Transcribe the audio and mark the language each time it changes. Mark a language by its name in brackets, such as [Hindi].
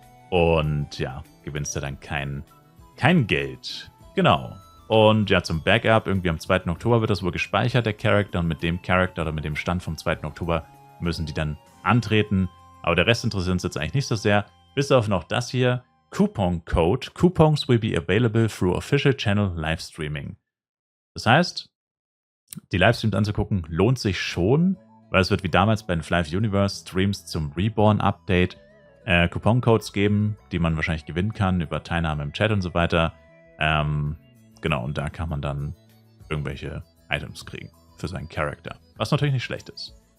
[German] Und ja, gewinnst du dann kein Geld. Genau. Und ja, zum Backup, irgendwie am 2. Oktober wird das wohl gespeichert, der Charakter. Und mit dem Charakter oder mit dem Stand vom 2. Oktober müssen die dann antreten. Aber der Rest interessiert uns jetzt eigentlich nicht so sehr. Bis auf noch das hier. Coupon Code. [English] Coupons will be available through official channel live streaming. [German] Das heißt, die Livestreams anzugucken lohnt sich schon, weil es wird wie damals bei den Flive Universe Streams zum Reborn-Update Coupon-Codes geben, die man wahrscheinlich gewinnen kann über Teilnahme im Chat und so weiter. Genau, und da kann man dann irgendwelche Items kriegen für seinen Charakter, was natürlich nicht schlecht ist.